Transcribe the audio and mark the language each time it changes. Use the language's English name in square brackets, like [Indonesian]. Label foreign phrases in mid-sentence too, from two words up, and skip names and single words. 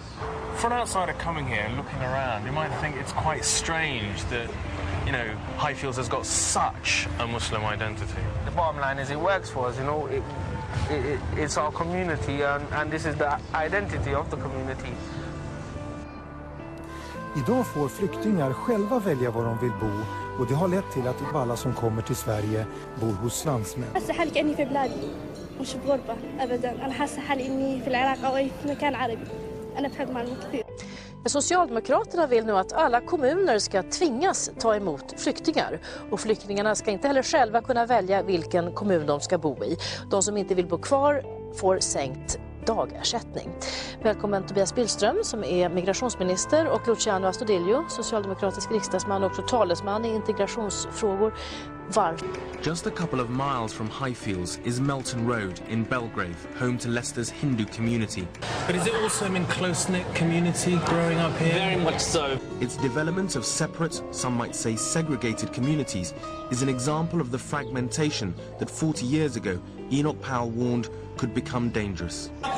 [English] For an outsider coming here and looking around, you might think it's quite strange that, you know, Highfields has got such a Muslim identity. The bottom line is it works for us, you know. It's our community and this is the identity of the community. [Swedish] Idag får flyktingar själva välja var de vill bo och det har lett till att alla som kommer till Sverige bor hos landsmän. [Arabic] حاسة حالي كأني في بلادي مش بغربة أبدا. أنا حاسة حالي إني في العراق أو أي مكان عربي. أنا بحب معلومات كثير. [Swedish] Socialdemokraterna vill nu att alla kommuner ska tvingas ta emot flyktingar. Och flyktingarna ska inte heller själva kunna välja vilken kommun de ska bo i. De som inte vill bo kvar får sänkt dagersättning. Välkommen Tobias Billström som är migrationsminister och Luciano Astudillo, socialdemokratisk riksdagsman och också talesman i integrationsfrågor. Varför? [English] Just a couple of miles from Highfields is Melton Road in Belgrave, home to Leicester's Hindu community. But is it also a close-knit community growing up here? Very much so. Its development of separate, some might say segregated communities, is an example of the fragmentation that 40 years ago Enoch Powell warned could become dangerous.